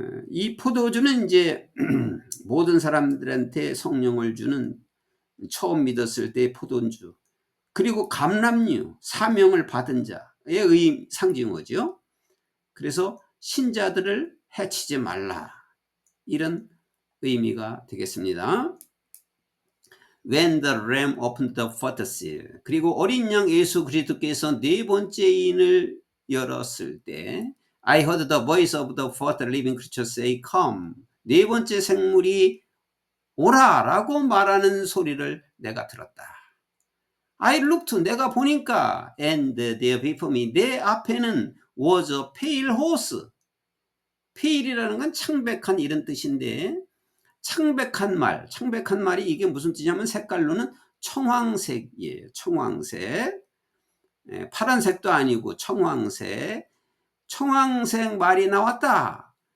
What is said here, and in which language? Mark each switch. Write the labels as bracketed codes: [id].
[ko] 이 포도주는 이제 모든 사람들한테 성령을 주는, 처음 믿었을 때 포도주, 그리고 감람유, 사명을 받은 자의 상징어죠. 그래서 신자들을 해치지 말라, 이런 의미가 되겠습니다. [en] When the lamb opened the fourth seal, [ko] 그리고 어린 양 예수 그리스도께서 네 번째 인을 열었을 때, [en] I heard the voice of the fourth living creature say, Come. [ko] 네 번째 생물이 오라 라고 말하는 소리를 내가 들었다. [en] I looked, [ko] 내가 보니까, [en] and there before me, [ko] 내 앞에는 [en] was a pale horse. [ko] pale이라는 건 창백한, 이런 뜻인데, 창백한 말이 이게 무슨 뜻이냐면 색깔로는 청황색이에요. 청황색. 파란색도 아니고 청황색. 청황색 말이 나왔다.